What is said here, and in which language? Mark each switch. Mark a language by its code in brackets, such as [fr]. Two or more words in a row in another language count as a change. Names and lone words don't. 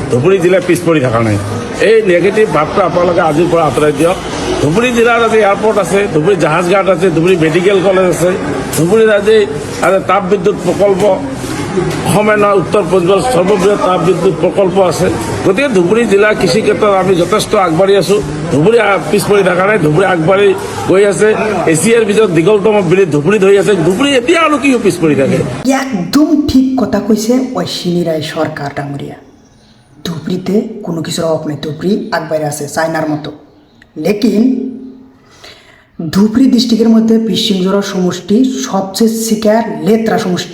[as] ধুবুৰী জিলা পিছ পৰি থকা নাই। এই নেগেটিভ ভাৱটো আপোনালোকে আজিৰ পৰা আঁতৰাই দিয়ক। ধুবুৰী জিলাত আজি এয়াৰপৰ্ট আছে, ধুবুৰী জাহাজ ঘাট আছে, ধুবুৰী মেডিকেল কলেজ আছে, ধুবুৰীত আজি তাপ বিদ্যুৎ প্ৰকল্প [bn] অসমের নয় উত্তর পূর্বের সর্ববৃহৎ তাপ বিদ্যুৎ প্রকল্প [as] আছে। গতিকে ধুবুৰী জিলা কৃষি ক্ষেত্ৰত আমি যথেষ্ট আগবাঢ়ি আছোঁ। ধুবুৰী পিছ পৰি থকা নাই, ধুবুৰী আগবাঢ়ি গৈ আছে। এছিয়াৰ ভিতৰত দীঘলতম ব্ৰিজ ধুবুৰীত হৈ আছে। ধুবুৰী এতিয়া আৰু কি পিছ পৰি থাকে? [bn] একদম ঠিক কথা কইছে অশ্বিনী রায় সরকার ডাঙরিয়া। ধুবড়িতে কোনো কিছুর অভাব নেই, ধুবড়ি আগবাড়ি আছে চায়নার মতো। লেকিন ধুবড়ি ডিস্ট্রিক্টের মধ্যে বিশৃঙ্খলা সমষ্টি সবচেয়ে শিকার লেত্রা সমষ্টি।